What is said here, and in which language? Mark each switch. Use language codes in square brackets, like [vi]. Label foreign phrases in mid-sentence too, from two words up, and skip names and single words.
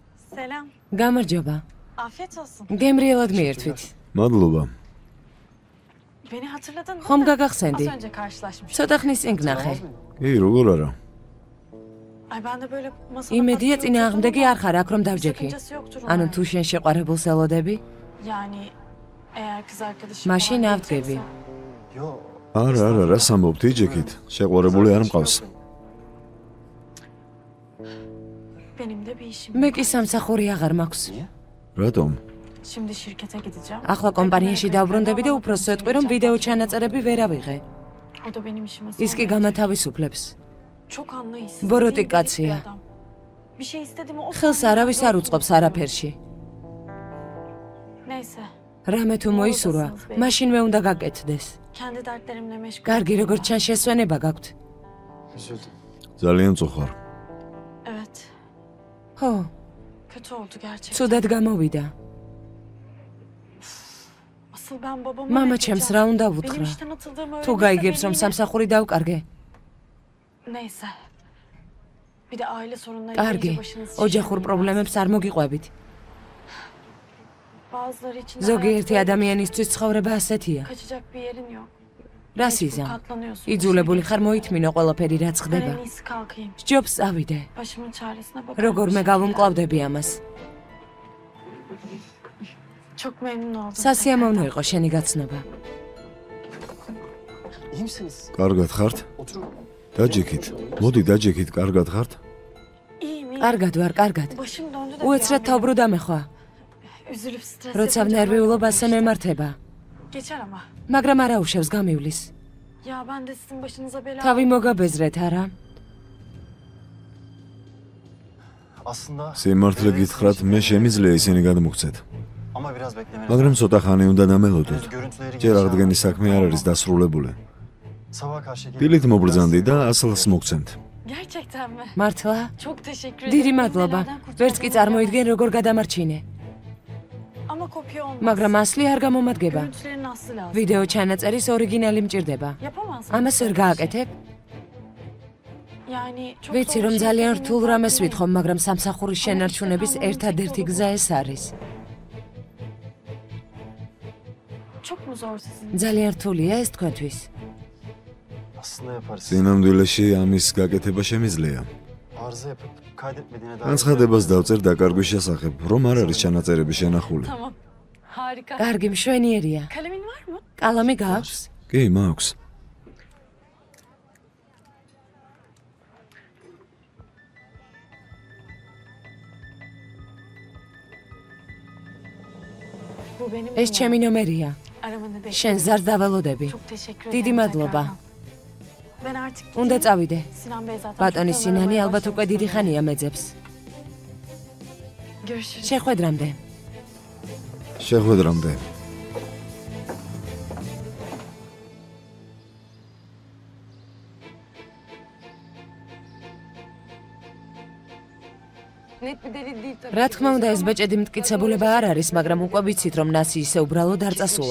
[tr] Selam. [ka] გამარჯობა. [tr] Afiyet olsun. [ka] გემრიელად მიერთვით. მადლობა. [tr] Beni hatırladın mı? [ka] ხომ გაგახსენდი? [tr] Az önce karşılaşmıştık. [ka] ცოტა ხნის წინ გნახე. კი, როგორ არა? [tr] Ay ben de böyle masada [ka] იმედია [tr] patlıyorum [ka] წინააღმდეგი [tr] ama [ka] არ ხარ აქ რომ დავჯექი. [tr] sakıncası yoktur [ka] ანუ [tr] umarım. [ka] თუ შენ შეყვარებულს ელოდები, [tr] Yani eğer kız arkadaşım [ka] მაშინ [tr] falan [ka] ავდგები. [tr] gelecekse- [ka] არა, რას ამბობთ, იჯექით. შეყვარებული არ მყავს. [tr] Benim de bir işim. [ka] მე კი სამსახური აღარ მაქვს. რატომ? [tr] Şimdi şirkete gideceğim. [ka] ახლა კომპანიაში დავბრუნდები და უფრო სვეტყვი რომ ვიდეო ჩანაწერები ვერ ავიღე. [tr] O da benim işime [ka] ის კი გამათავისუფლებს. [tr] Çok anlayışsız. Boroti değil, garip bir katsıya. adam. Bir şey istedim o. [ka] ხელს არავის არ უწყობს არაფერში. [tr] Neyse. [ka] რამე თუ მოისურვა, მაშინვე უნდა გაკეთდეს. [tr] Kendi dertlerimle meşgul. [ka] კარგი, როგორც ჩან შესვენება გაქვთ. ძალიან წუხარ. [tr] Evet. [ka] ხო, [tr] Kötü oldu gerçekten. [ka] ცუდად გამოვიდა. [tr] Asıl ben babama [ka] მამა [tr] ne [ka] ჩემს [tr] diyeceğim? [ka] რა უნდა [tr] Benim [ka] ვუთხრა? [tr] işten atıldığımı [ka] თუ [tr] öğrenirse [ka] გაიგებს რომ [tr] beni yine- [ka] სამსახური დავკარგე. [tr] Neyse. Bir de aile sorunları [ka] კარგი, [tr] gelince başınız [ka] ოჯახურ [tr] şişiyor. [ka] პრობლემებს არ მოგიყვებით. [tr] Bazıları için de [ka] ზოგიერთი [tr] hayatta [ka] ადამიანისთვის ცხოვრება ასეთია. [tr] kaçacak bir yerin yok. [ka] რა [tr] Mecbur [ka] სიზამ? [tr] katlanıyorsun. [ka] იძულებული ხარ მოითმინო ყველაფერი რაც [tr] Ben [ka] ხდება. [tr] en iyisi kalkayım. [ka] სჯობს წავიდე. [tr] Başımın çaresine bakarım. [ka] როგორმე გავუმკლავდები ამას. [tr] Çok memnun oldum. [ka] სასიამოვნო იყო შენი გაცნობა. [tr] İyi misiniz? [ka] კარგად ხართ? [tr] Oturun. [ka] დაჯექით. მოდი დაჯექით, კარგად ხართ? [tr] İyiyim, iyiyim. [ka] კარგად ვარ, კარგად. [tr] Başım döndü de [ka] უეცრად თავბრუ დამეხვა. [tr] Üzülüp stres [ka] როცა [tr] yapınca [ka] ნერვიულობა [tr] böyle [ka] ასე [tr] işte. [ka] მემართება. [tr] Geçer ama. [ka] მაგრამ არა უშევს გამივლის. [tr] Ya ben de sizin başınıza bela. [ka] თავი მოგაბეზრეთ, არა? [tr] Aslında [ka] სიმართლე გითხრათ, მე შემიძლია ისინი გადმოგცეთ. [tr] ama biraz beklemeniz [ka] მაგრამ [tr] lazım. [ka] ცოტა ხანი უნდა დამელოდოთ. [tr] Henüz görüntüleri [ka] ჯერ [tr] geçti [ka] აღდგენის [tr] ama- [ka] საქმე არ არის დასრულებული. [tr] Sabaha karşı gelip [ka] დილით მობრძანდი და ასლს მოგცემთ. [tr] Gerçekten mi? [ka] მართლა? [tr] Çok teşekkür ederim. [ka] დიდი [tr] Beni [ka] მადლობა. [tr] nelerden kurtardınız [ka] ვერც კი [tr] ya. [ka] წარმოიდგენ როგორ გადამარჩინე. [tr] Ama kopya olmaz. [ka] მაგრამ ასლი არ გამომადგება. [tr] Görüntülerin aslı lazım. [ka] ვიდეო ჩანაწერის ორიგინალი მჭირდება. [tr] Yapamaz mı? [ka] ამას ვერ გააკეთებ? [tr] Yani çok [ka] ვიცი [tr] zor [ka] რომ [tr] bir şey [ka] ძალიან [tr] istediğimi [ka] რთულ რამეს [tr] farkındayım. [ka] ვითხოვ, მაგრამ სამსახურის შენარჩუნების ერთადერთი გზა ეს არის. [tr] Çok mu zor sizin? [ka] ძალიან რთულია ეს თქვენთვის. [tr] aslında yaparız. [ka] წინამდვილეში ამის გაკეთება შემიძლია. [tr] Arıza yapıp kaydetmediğine dair. [ka] განცხადებას დავწერ დაკარგვის შესახებ, რომ არ არის ჩანაწერები შენახული. [tr] Tamam. Harika. [ka] კარგი, მშვენიერია. [tr] Kalemin var mı? [ka] კალამი გაქვს? კი, მაქვს. [tr] Bu benim [ka] ეს ჩემი ნომერია. [tr] Aramanı bekliyorum. [ka] შენ ზარს დაველოდები. [tr] Çok teşekkür ederim. [ka] დიდი მადლობა. [tr] tekrardan. Ben artık [ka] უნდა [tr] gideyim. [ka] წავიდე. [tr] Sinan Bey zaten [ka] ბატონი [tr] çok [ka] სინანი [tr] yorulamaya [ka] ალბათ უკვე [tr] başlamış. [ka] დიდი ხანია მეძებს. [tr] Görüşürüz. [ka] შეხვედრამდე. შეხვედრამდე. რა თქმა უნდა, ეს ბეჭედი მტკიცებულება არ არის, მაგრამ უკვე ვიცით, რომ ნასი ისე უბრალოდ არ წასულა.